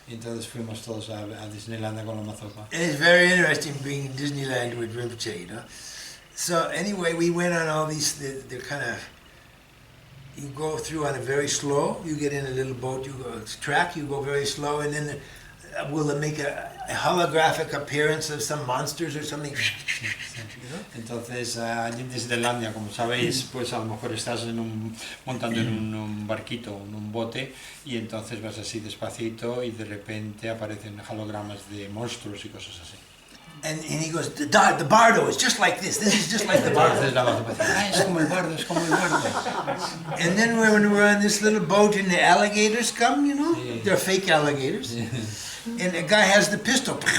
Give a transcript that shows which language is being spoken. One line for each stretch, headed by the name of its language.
Spanish: Y entonces fuimos todos a Disneyland con Lama Zopa.
English: And it's very interesting being in Disneyland with Rinpoche, you know. So anyway, we went on all these, they're kind of, you go through on a very slow, you get in a little boat, you go track, you go very slow, and then will make a holographic appearance of some monsters or something.
Spanish: Entonces, allí en Disneylandia, como sabéis, pues a lo mejor estás montando en un barquito, en un bote, y entonces vas así despacito y de repente aparecen hologramas de monstruos y cosas así.
English: And he goes, the bardo is just like this. This is just like the bardo.
Spanish: Entonces la Lama Zopa dice, es como el bardo, es como el bardo.
English: And then when we're on this little boat and the alligators come, you know,
Spanish: Sí.
English: they're fake alligators. And the guy has the pistol.